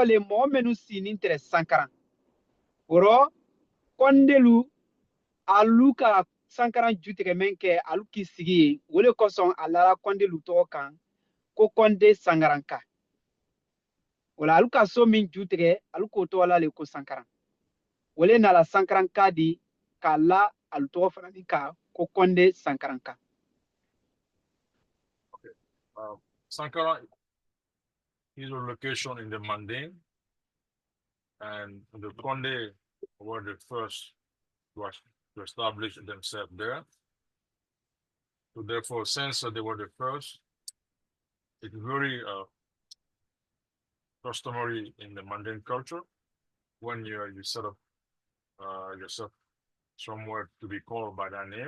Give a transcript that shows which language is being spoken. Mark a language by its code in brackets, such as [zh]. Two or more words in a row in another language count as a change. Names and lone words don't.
[man] le mɔgɔ minnu si ni tɛrɛ Sankaran o rɔ kɔndelu alu ka Sankaran jutigɛ min kɛ alu k'i sigi yen o le kosɔn a lara kɔndelu tɔgɔ kan ko kɔnde Sankaranka o la alu ka so min jutigɛ alu k'o tɔgɔ la le ko Sankaran o le nana Sankaranka di k'a la alu tɔgɔ fana ni ka ko kɔnde Sankaranka. [en] Sankara is a location in the Manding, and the Konde were the first to establish themselves there. So therefore, since they were the first, it's very customary in the Manding culture when you set up yourself somewhere to be called by that name.